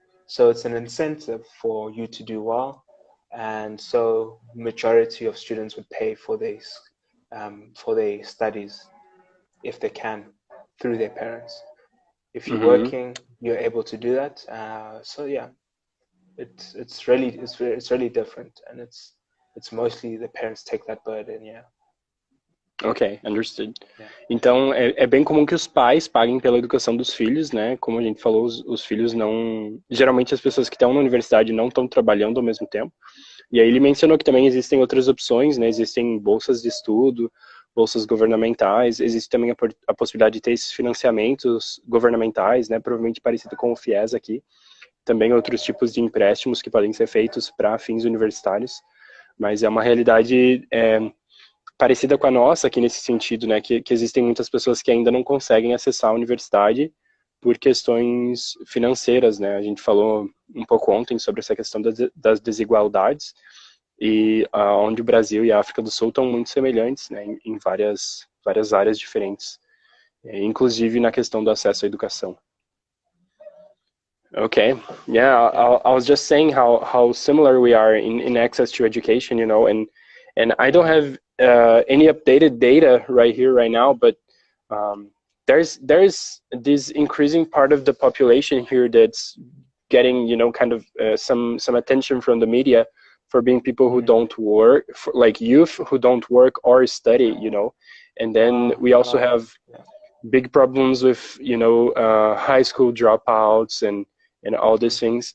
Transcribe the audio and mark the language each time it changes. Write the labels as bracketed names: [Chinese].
[English] So it's an incentive for you to do well, and so majority of students would pay for their studies if they can through their parents. If you're Mm-hmm. working, you're able to do that. So yeah, it's really different, and it's mostly the parents take that burden. Yeah. Ok, understood. Yeah. [Portuguese] Então, é bem comum que os pais paguem pela educação dos filhos, né? Como a gente falou, os filhos não... Geralmente as pessoas que estão na universidade não estão trabalhando ao mesmo tempo. E aí ele mencionou que também existem outras opções, né? Existem bolsas de estudo, bolsas governamentais, existe também a possibilidade de ter esses financiamentos governamentais, né? Provavelmente parecido com o FIES aqui. Também outros tipos de empréstimos que podem ser feitos para fins universitários. Mas é uma realidade parecida com a nossa aqui nesse sentido, né? Que existem muitas pessoas que ainda não conseguem acessar a universidade por questões financeiras, né? A gente falou um pouco ontem sobre essa questão das desigualdades e onde o Brasil e a África do Sul estão muito semelhantes, né? Em várias áreas diferentes, inclusive na questão do acesso à educação. [English] Okay, yeah, I was just saying how similar we are in access to education, you know, and I don't have any updated data right here, right now, but there's this increasing part of the population here that's getting, you know, kind of some attention from the media for being people who don't work, like youth who don't work or study, you know, and then we also have big problems with, you know, high school dropouts and all these things.